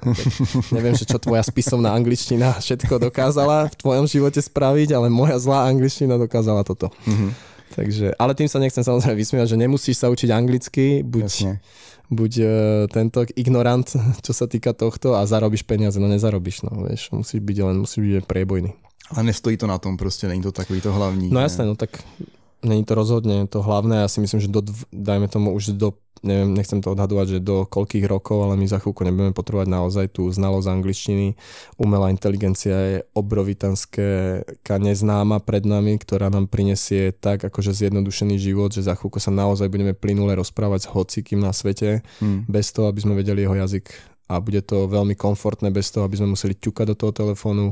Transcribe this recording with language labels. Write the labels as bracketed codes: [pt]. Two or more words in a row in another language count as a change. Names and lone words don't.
[sk] No, neviem, že čo tvoja spisovná angličtina všetko dokázala v tvojom živote spraviť, ale moja zlá angličtina dokázala toto. Takže, ale tým sa nechcem samozrejme vysmievať, že nemusíš sa učiť anglicky, buď tento ignorant, čo sa týka tohto a zarobíš peniaze, no nezarobíš, no vieš, musíš byť priebojný. [cs] Ale nestojí to na tom, prostě není to takový to hlavní. [sk] No jasné, no tak není to rozhodne to hlavné, ja si myslím, že dajme tomu už neviem, nechcem to odhadovať, že do koľkých rokov, ale my za chvíľku nebudeme potrebovať naozaj tú znalosť angličtiny. Umelá inteligencia je obrovitanská neznáma pred nami, ktorá nám prinesie tak akože zjednodušený život, že za chvíľku sa naozaj budeme plynule rozprávať s hocikým na svete, bez toho, aby sme vedeli jeho jazyk a bude to veľmi komfortné, bez toho, aby sme museli ťukať do toho telefónu.